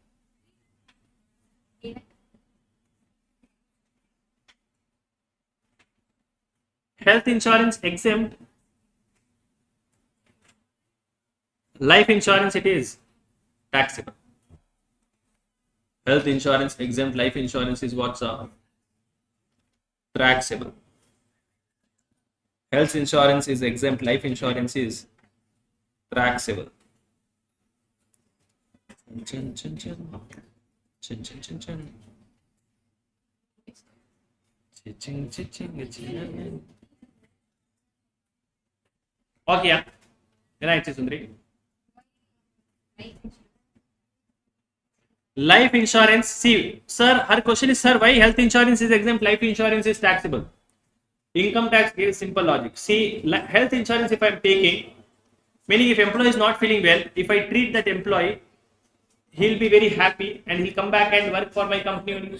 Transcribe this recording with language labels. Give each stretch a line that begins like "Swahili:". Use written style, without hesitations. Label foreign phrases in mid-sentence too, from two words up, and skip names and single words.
English: Health insurance exempt, life insurance it is taxable. Health insurance exempt, life insurance is what's taxable. Health insurance is exempt, life insurance is taxable. Chin, chin, chin. Chin, chin, chin, chin. Ching, ching, ching, ching. Okay, yeah. Right, Sundari. Life insurance. See, sir, her question is, sir, why health insurance is exempt, life insurance is taxable? Income tax gives simple logic. See, health insurance, if I am taking, meaning if employee is not feeling well, if I treat that employee, he'll be very happy and he'll come back and work for my company only.